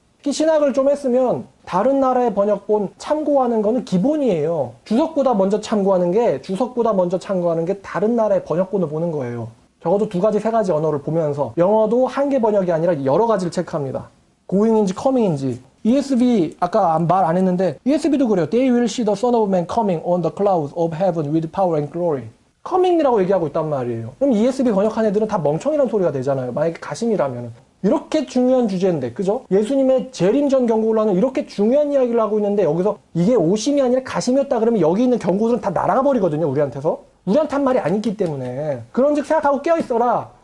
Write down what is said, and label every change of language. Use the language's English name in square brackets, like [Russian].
[Korean] 특히 신학을 좀 했으면 다른 나라의 번역본 참고하는 거는 기본이에요. 주석보다 먼저 참고하는 게 다른 나라의 번역본을 보는 거예요. 적어도 두 가지, 세 가지 언어를 보면서 영어도 한 개 번역이 아니라 여러 가지를 체크합니다. going인지 coming인지. ESV 아까 말 안 했는데 ESV도 그래요. [English] They will see the Son of Man coming on the clouds of heaven with power and glory. [Korean] coming이라고 얘기하고 있단 말이에요. 그럼 ESV 번역한 애들은 다 멍청이라는 소리가 되잖아요. 만약에 가심이라면. 이렇게 중요한 주제인데, 그죠? 예수님의 재림 전 경고를 하는 이렇게 중요한 이야기를 하고 있는데 여기서 이게 오심이 아니라 가심이었다 그러면 여기 있는 경고들은 다 날아가 버리거든요. 우리한테서. 우리한테 한 말이 아니기 때문에. 그런즉 생각하고 깨어있어라.